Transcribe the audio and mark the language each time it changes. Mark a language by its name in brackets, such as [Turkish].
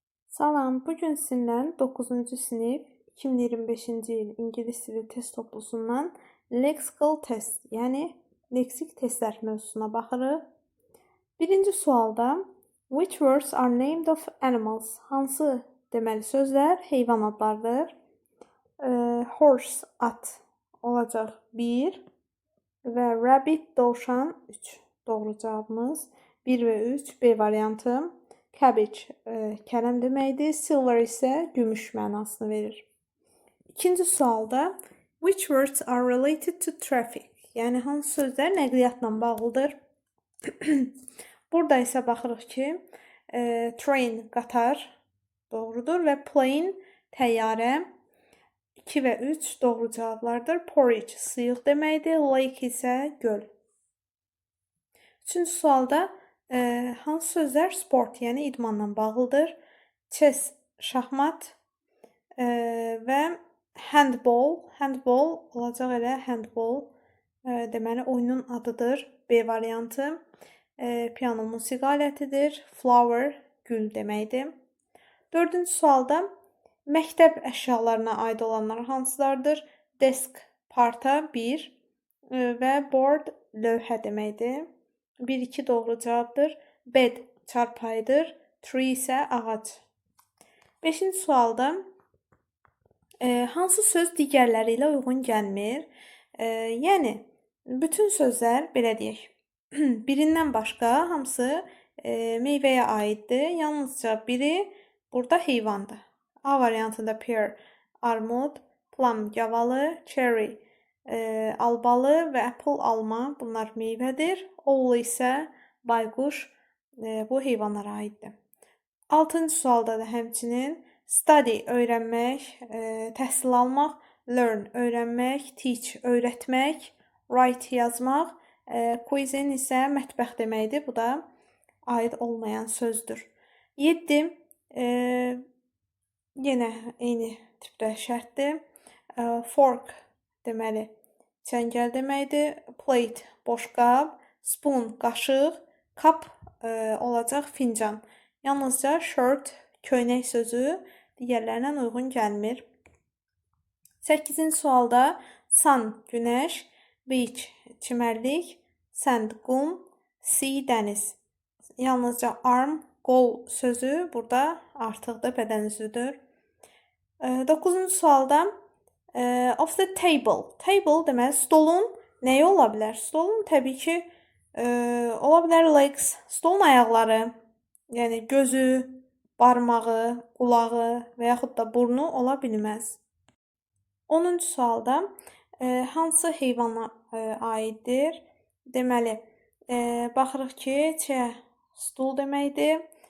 [Azerbaijani] Salam, bugün sizinlə 9-cu sinif 2025-ci il İngilis dili test toplusundan lexical test, yəni leksik testlər mövzusuna baxırıq. Birinci sualda [English] which words are named of animals? [Azerbaijani] Hansı deməli sözlər heyvan adlarıdır? Horse, at olacaq 1 və rabbit, dovşan 3. Doğru cavabımız 1 və 3 B variantı. Cabbage kələm deməkdir. Silver isə gümüş mənasını verir. İkinci sualda [English] which words are related to traffic? [Azerbaijani] Yəni hansı sözlər nəqliyyatla bağlıdır? Burada isə baxırıq ki, train qatar doğrudur və plane təyyarə 2 və 3 doğru cavablardır. Porridge sıyıq deməkdir. Lake isə göl. Üçüncü sualda hansı sözlər sport, yəni idmanla bağlıdır? Chess, şahmat və handball. Handball olacaq elə handball. Deməli, oyunun adıdır. B variantı. Piano musiqi alətidir. Flower, gül deməkdir. Dördüncü sualda məktəb əşyalarına aid olanlar hansılardır? Desk, parta 1 və board, lövhə deməkdir. 1-2 doğru cavabdır. Bed, çarpayıdır. Tree isə ağac. 5-ci sualda hansı söz digərləri ilə uyğun gəlmir? Yəni, bütün sözlər, belə deyək, birindən başqa hamısı meyvəyə aiddir. Yalnızca biri burada heyvandır. A variantında pear, armud, plum, gavalı, cherry, albalı və apple, alma, bunlar meyvədir. Owl isə bayquş, bu heyvanlara aiddir. 6-cı sualda da həmçinin study, öyrənmək, təhsil almaq, learn, öyrənmək, teach, öyrətmək, write, yazmaq, cuisine isə mətbəx deməkdir. Bu da aid olmayan sözdür. 7. Yenə eyni tipdə şərtdir. Fork deməli çəngəl deməkdir. Plate, boşqab, spoon, qaşıq, cup olacaq fincan. Yalnızca shirt, köynək sözü digərlərinə uyğun gəlmir. 8-ci sualda sun, günəş, beach, çimərlik, sand, qum, sea, dəniz. Yalnızca arm, qol sözü burada artıqdır, bədən üzvüdür. 9-cu sualda [English] of the table. [Azerbaijani] Table deməli stolun nəyi ola bilər? Stolun təbii ki, ola bilər legs, stolun ayaqları, yəni gözü, barmağı, qulağı və yaxud da burnu ola bilməz. 10-cu sualda hansı heyvana aiddir? Deməli, baxırıq ki, chair, stul deməkdir.